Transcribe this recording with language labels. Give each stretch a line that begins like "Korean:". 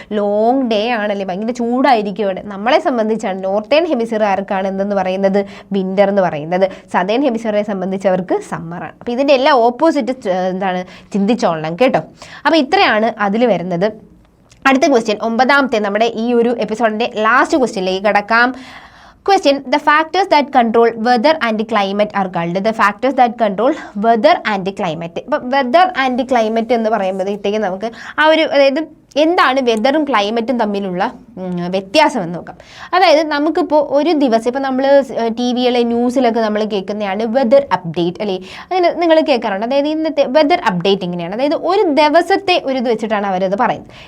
Malayalam: Long day ആണല്ലേ, ഭയങ്കര ചൂടായിരിക്കും ഇവിടെ. നമ്മളെ സംബന്ധിച്ചാണ് നോർത്തേൺ ഹെമിസ്ഫിയർ ആർക്കാണ് എന്തെന്ന് പറയുന്നത്? വിൻ്റർ എന്ന് പറയുന്നത്. സദേൺ ഹെമിസ്ഫിയറെ സംബന്ധിച്ചവർക്ക് സമ്മറാണ്. അപ്പോൾ ഇതിൻ്റെ എല്ലാം ഓപ്പോസിറ്റ് എന്താണ് ചിന്തിച്ചോളണം കേട്ടോ. അപ്പോൾ ഇത്രയാണ് അതിൽ വരുന്നത്. അടുത്ത ക്വസ്റ്റ്യൻ, 9ാമത്തെ നമ്മുടെ ഈ ഒരു എപ്പിസോഡിൻ്റെ ലാസ്റ്റ് ക്വസ്റ്റ്യനിലേക്ക് കിടക്കാം.
English: Question: The factors that control weather and climate are called. The factors that control weather and climate.
Malayalam: ഇപ്പം വെതർ ആൻഡ് ക്ലൈമറ്റ് എന്ന് പറയുമ്പോഴത്തേക്ക് നമുക്ക് ആ ഒരു, അതായത് എന്താണ് വെതറും ക്ലൈമറ്റും തമ്മിലുള്ള വ്യത്യാസം എന്ന് നോക്കാം. അതായത് നമുക്കിപ്പോൾ ഒരു ദിവസം, ഇപ്പോൾ നമ്മൾ ടി വിയിലെ ന്യൂസിലൊക്കെ നമ്മൾ കേൾക്കുന്നതാണ് വെതർ അപ്ഡേറ്റ് അല്ലേ, അങ്ങനെ നിങ്ങൾ കേൾക്കാറുണ്ട്. അതായത് ഇന്നത്തെ വെതർ അപ്ഡേറ്റ് ഇങ്ങനെയാണ്, അതായത് ഒരു ദിവസത്തെ ഒരു ഇത് വെച്ചിട്ടാണ് അവരത് പറയുന്നത്.